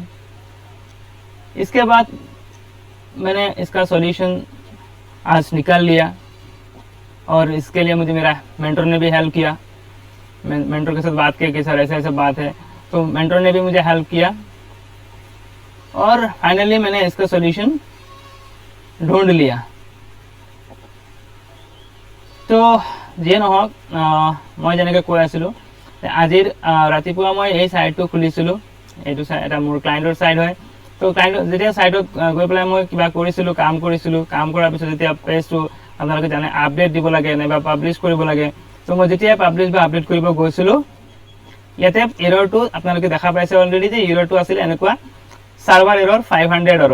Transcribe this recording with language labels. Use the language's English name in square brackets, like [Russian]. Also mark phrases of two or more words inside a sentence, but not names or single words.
[Hindi] इसके बाद मैंने इसका सॉल्यूशन आज निकाल लिया और इसके लिए मुझे मेरा मेंटर ने भी हेल्प किया। मेंटर के साथ बात किया कि सर ऐसा बात है, तो मेंटर ने भी मुझे हेल्प किया और फाइनली मैंने इसका सॉल्यूशन ढूंढ लिया। [Assamese] তো যিয়ে নহওক, মই যেনেকৈ কৈ আছিলোঁ আজিৰ ৰাতিপুৱা মই এই ছাইটটো খুলিছিলোঁ। এইটো এটা মোৰ ক্লাইণ্টৰ ছাইট হয়। তো যেতিয়া ছাইটত গৈ পেলাই মই কিবা কৰিছিলোঁ, কাম কৰাৰ পিছত যেতিয়া পেজটো আপোনালোকে জানে আপডেট দিব লাগে নাইবা পাব্লিছ কৰিব লাগে, তো মই যেতিয়া পাব্লিছ বা আপডেট কৰিব গৈছিলোঁ, ইয়াতে এৰৰটো আপোনালোকে দেখা পাইছে অলৰেডি যে এৰৰটো আছিলে এনেকুৱা [English] server error [Assamese] 500 এৰৰ।